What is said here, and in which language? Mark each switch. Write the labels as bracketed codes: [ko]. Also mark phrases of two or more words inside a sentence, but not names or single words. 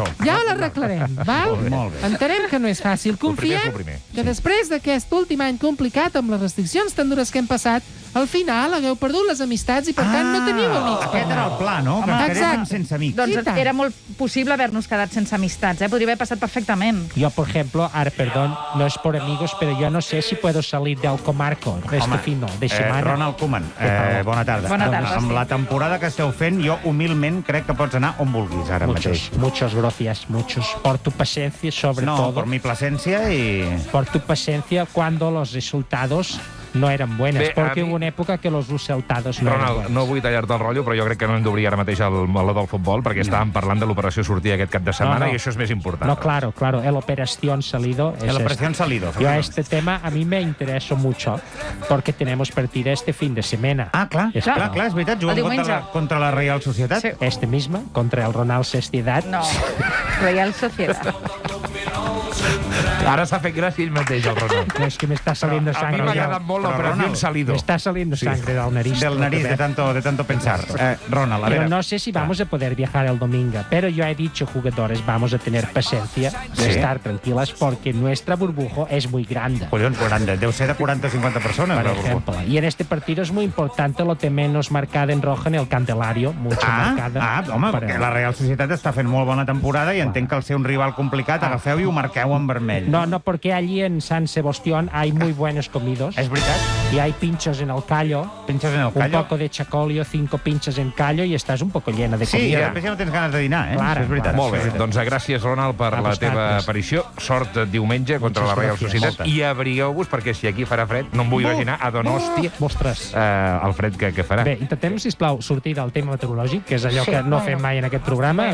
[ca] Ja l'arreglarem, val? Entenem que no és fàcil. Confiem que després d'aquest últim any complicat amb les restriccions tan dures que hem passat, al final hagueu perdut les amistats i, per tant, no teniu amics. Aquest era el pla, no? Que ens quedéssim sense amics. Doncs era molt possible haver-nos quedat sense amistats, Podria haver passat perfectament. [es] Yo, por ejemplo, perdón, no es por amigos, pero yo no sé si puedo salir del comarco este fin de semana. [ca] Ronald Koeman, bona tarda. Bona tarda, Amb la temporada que esteu fent, jo humilment crec que pots anar on vulguis ara mateix. [es] Muchas gracias, por tu paciencia, sobre todo. No, por mi paciencia y... Por tu paciencia cuando los resultados no [ca] eren buenes, perquè [es] hubo una època que los resultados no eren buenos. [ca] Ronald, no vull tallar-te el rotllo, però jo crec que no hem d'obrir ara mateix el meló del futbol, perquè estàvem parlant de l'operació sortida aquest cap de setmana i això és més important. [es] No, claro, el operación salido. El operación salido. Yo a este tema a mí me interesó mucho, porque tenemos partida este fin de semana. [ca] Clar, és veritat, juguen contra la Real Societat. [es] Este misma, contra el Ronald Sociedad. No, Real Sociedad. [ca] Ara s'ha fet gràcia ell mateix, el Ronald. [es] No, es que me está saliendo sangre. [ca] A mi m'ha agradat molt l'operació salido. [es] Me está saliendo sangre del nariz. Del nariz, de tanto pensar. Ronald, a ver. Pero no sé si vamos a poder viajar el domingo, pero yo he dicho, jugadores, vamos a tener paciencia, de estar tranquilas, porque nuestra burbuja es muy grande. [ca] Collons, grande. Deu ser de 40 o 50 personas. [es] Por ejemplo. Y en este partido es muy importante lo de menos marcada en roja en el Candelario. Mucho marcada. [ca] Home, perquè la Real Societat està fent molt bona temporada i entenc que al ser un rival complicat agafeu i ho marqueu en vermell. [es] No, porque allí en San Sebastián hay muy buenos comidos. ¿Es verdad? y hay pinchos en el callo. Pinchos en el Un callo. poco de chacolio, 5 pinchos en callo [ca] i estàs [es] un poco llena de Sí, comida. [ca] i després ja no tens ganes de dinar, Clar, és veritat. Molt bé, doncs gràcies, Ronald, per la teva aparició. Sort diumenge contra la Real Societat. I abrigueu-vos, perquè si aquí farà fred, no em vull imaginar a Donòstia el fred que farà. Bé, intentem, sisplau, sortir del tema meteorològic, que és allò que no fem mai en aquest programa.